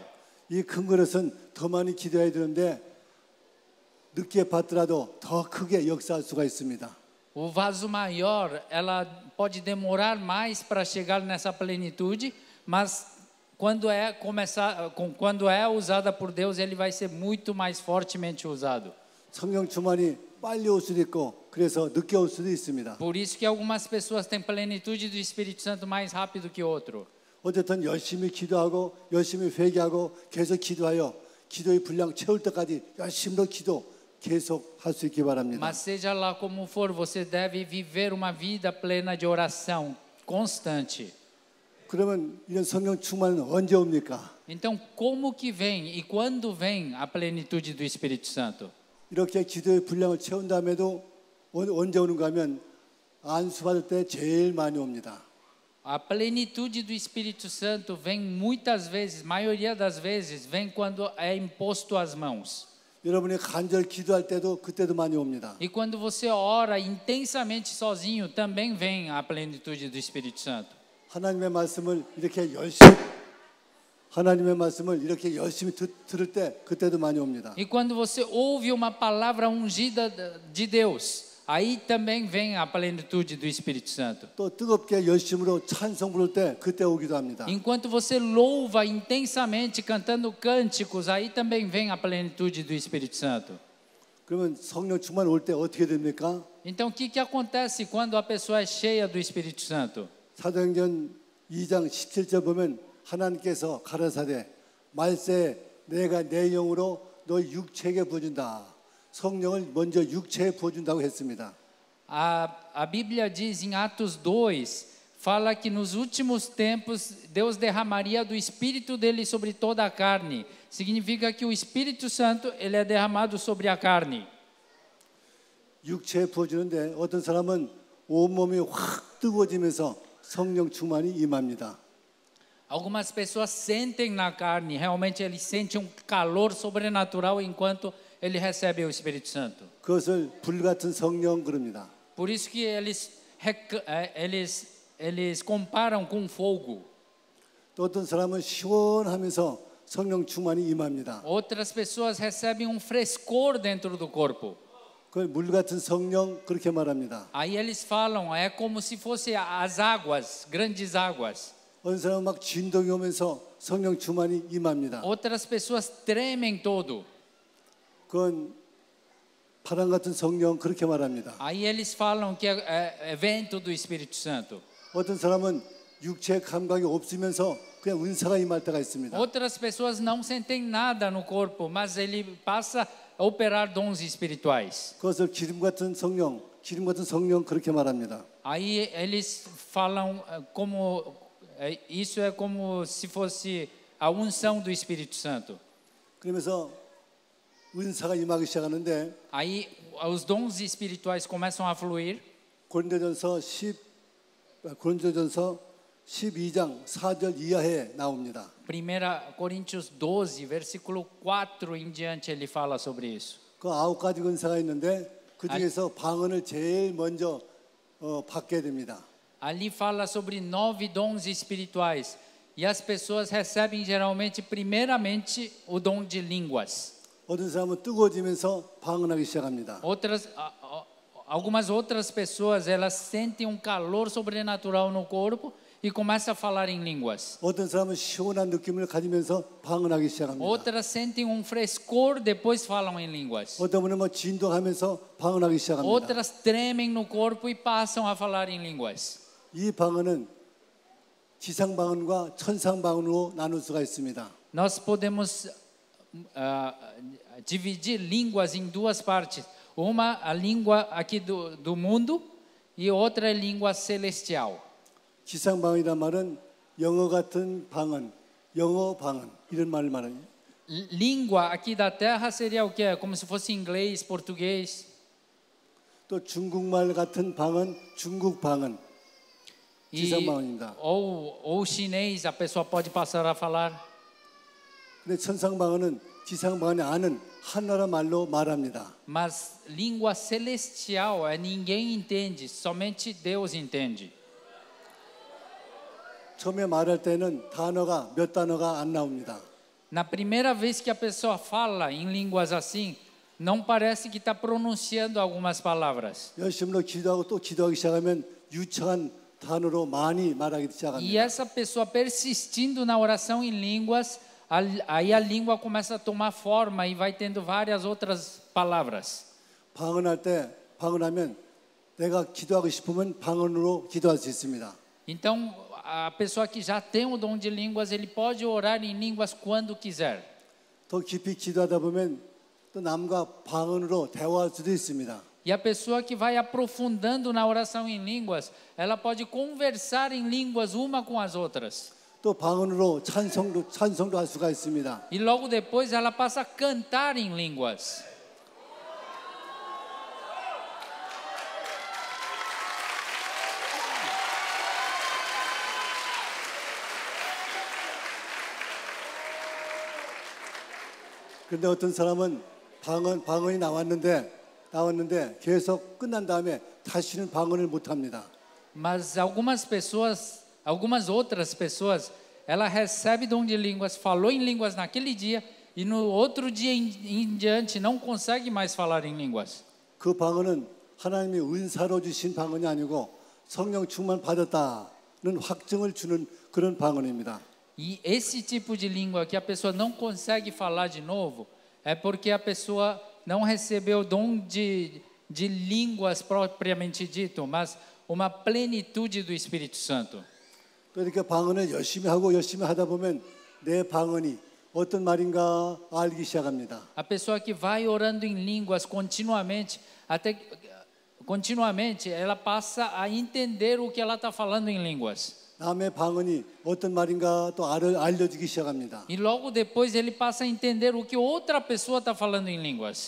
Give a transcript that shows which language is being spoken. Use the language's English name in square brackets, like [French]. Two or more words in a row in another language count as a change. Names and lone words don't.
[Korean] 이 큰 그릇은 더 많이 기도해야 되는데 늦게 받더라도 더 크게 역사할 수가 있습니다. [Portuguese] O vaso maior, ela pode demorar mais para chegar nessa plenitude, mas quando é usada por Deus, ele vai ser muito mais fortemente usado. [Korean] 성령 충만이 빨리 올 수도 있고 그래서 늦게 올 수도 있습니다. [Portuguese] Por isso que algumas pessoas têm plenitude do Espírito Santo mais rápido que outro. [Korean] 어쨌든 열심히 기도하고 열심히 회개하고 계속 기도하여 기도의 분량 채울 때까지 열심히 기도 계속 할 수 있기 바랍니다. [Portuguese] Mas seja lá como for, você deve viver uma vida plena de oração constante. [Korean] 그러면 이런 성령 충만은 언제 옵니까? [Portuguese] Então, como que vem e quando vem a plenitude do Espírito Santo? [Korean] 이렇게 기도의 분량을 채운 다음에도 언제 오는가 하면 안수받을 때 제일 많이 옵니다. [Portuguese] A plenitude do Espírito Santo vem muitas vezes, maioria das vezes, vem quando é imposto as mãos. [Korean] 여러분이 간절 기도할 때도 그때도 많이 옵니다. [Portuguese] E quando você ora intensamente sozinho, também vem a plenitude do Espírito Santo. [Korean] 하나님의 말씀을 이렇게 열심히 들을 때 그때도 많이 옵니다. [Portuguese] E quando você ouve uma palavra ungida de Deus, aí também vem a plenitude do Espírito Santo. [Korean] 또 뜨겁게 열심으로 찬송 부를 때 그때 오기도 합니다. [Portuguese] Enquanto você louva intensamente cantando cânticos, aí também vem a plenitude do Espírito Santo. [Korean] 그러면 성령 충만 올 때 어떻게 됩니까? [Portuguese] Então, o que acontece quando a pessoa é cheia do Espírito Santo? [Korean] 사도행전 2장 17절 보면 하나님께서 가라사대 말세 내가 내 영으로 너 육체에게 부어준다. 성령을 먼저 육체에 부어준다고 했습니다. [Portuguese] A Bíblia diz em Atos 2, fala que nos últimos tempos Deus derramaria do Espírito dele sobre toda a carne. Significa que o Espírito Santo ele é derramado sobre a carne. [Korean] 육체에 부어주는데 어떤 사람은 온몸이 확 뜨거워지면서 성령 충만이 임합니다. [Portuguese] Algumas pessoas sentem na carne, realmente eles sentem um calor sobrenatural enquanto ele recebe o Espírito Santo. [Korean] 그것을 불같은 성령 그럽니다. [Portuguese] Por isso que eles comparam com fogo. [Korean] 또 어떤 사람은 시원하면서 성령 충만이 임합니다. [Portuguese] Outras pessoas recebem um frescor dentro do corpo. [Korean] 그 물같은 성령 그렇게 말합니다. [Portuguese] Aí eles falam, é como se fosse as águas, grandes águas. [Korean] 어떤 사람은 막 진동이 오면서 성령 충만이 임합니다. [Portuguese] Outras pessoas tremem todo. [Korean] 그건 바람 같은 성령 그렇게 말합니다. [Portuguese] Aí eles falam que é vento do Espírito Santo. [Korean] 어떤 사람은 육체 감각이 없으면서 그냥 은사가 임할 때가 있습니다. [Portuguese] Outras pessoas não sentem nada no corpo, mas ele passa a operar dons espirituais. [Korean] 그것을 기름 같은 성령 그렇게 말합니다. [Portuguese] Aí eles falam como isso é como se fosse a unção do Espírito Santo. [Korean] 그러면서 은사가 임하기 시작하는데 [Portuguese] Aí os dons espirituais começam a fluir. [Korean] 고린도전서 12장 4절 이하에 나옵니다. [Portuguese] 1 Coríntios 12, versículo 4 em diante, ele fala sobre isso. [Korean] 그 9가지 은사가 있는데 그 중에서 방언을 제일 먼저 받게 됩니다. [Portuguese] Ali fala sobre 9 dons espirituais. E as pessoas recebem geralmente, primeiramente, o dom de línguas. [Korean] 어떤 사람은 뜨거워지면서 방언하기 시작합니다. [Portuguese] Algumas outras pessoas, elas sentem um calor sobrenatural no corpo e começam a falar em línguas. [Korean] 어떤 사람은 시원한 느낌을 가지면서 방언하기 시작합니다. [Portuguese] Outras sentem um frescor, depois falam em línguas. [Korean] 어떤 분은 뭐 진동하면서 방언하기 시작합니다. [Portuguese] Outras tremem no corpo e passam a falar em línguas. [Korean] 이 방언은 지상 방언과 천상 방언으로 나눌 수가 있습니다. [Portuguese] Nós podemos dividir línguas em duas partes. Uma, a língua aqui do mundo, e outra é língua celestial. [Korean] 지상방언이란 말은 영어 같은 방언, 영어 방언 이런 말을 말하는. [Portuguese] Língua aqui da terra seria o quê? Como se fosse inglês, português. [Korean] 또 중국말 같은 방언, 중국 방언. [Portuguese] E, [Korean] 지상방언입니다. [Portuguese] ou chinês, a pessoa pode passar a falar. [Korean] 근데 천상방언은 지상방언이 아는 하나라 말로 말합니다. [Portuguese] Mas língua celestial ninguém entende, somente Deus entende. [Korean] 처음에 말할 때는 단어가 몇 단어가 안 나옵니다. [Portuguese] Na primeira vez que a pessoa fala em línguas assim, não parece que está pronunciando algumas palavras. [Korean] 열심으로 기도하고 또 기도하기 시작하면 유창한 단어로 많이 말하기 [Portuguese] E [Korean] 시작합니다. [Portuguese] essa pessoa persistindo na oração em línguas, aí a língua começa a tomar forma e vai tendo várias outras palavras. [Korean] 방언할 때 방언하면 내가 기도하고 싶으면 방언으로 기도할 수 있습니다. [Portuguese] Então, a pessoa que já tem o dom de línguas, ele pode orar em línguas quando quiser. [Korean] 더 깊이 기도하다 보면 또 남과 방언으로 대화할 수도 있습니다. [Portuguese] E a pessoa que vai aprofundando na oração em línguas, ela pode conversar em línguas uma com as outras. [Korean] 또 방언으로 찬송도 할 수가 있습니다. [Portuguese] E logo depois ela passa a cantar em línguas. [Korean] 그런데 어떤 사람은 방언이 나왔는데 계속 끝난 다음에 다시는 방언을 못 합니다. [Portuguese] Mas algumas outras pessoas, ela recebe dom de línguas, falou em línguas naquele dia e no outro dia em diante não consegue mais falar em línguas. [Korean] 그 방언은 하나님이 은사로 주신 방언이 아니고 성령 충만 받았다는 확증을 주는 그런 방언입니다. [Portuguese] E esse tipo de língua que a pessoa não consegue falar de novo é porque a pessoa não recebeu o dom de línguas propriamente dito, mas uma plenitude do Espírito Santo. [Korean] 또 이렇게 방언을 열심히 하다 보면 내 방언이 어떤 말인가 알기 시작합니다. [Portuguese] A pessoa que vai orando em línguas continuamente, ela passa a entender o que ela está falando em línguas. [Korean] 남의 방언이 어떤 말인가 또 알려주기 시작합니다. [Portuguese] E logo depois ele passa a entender o que outra pessoa está falando em línguas.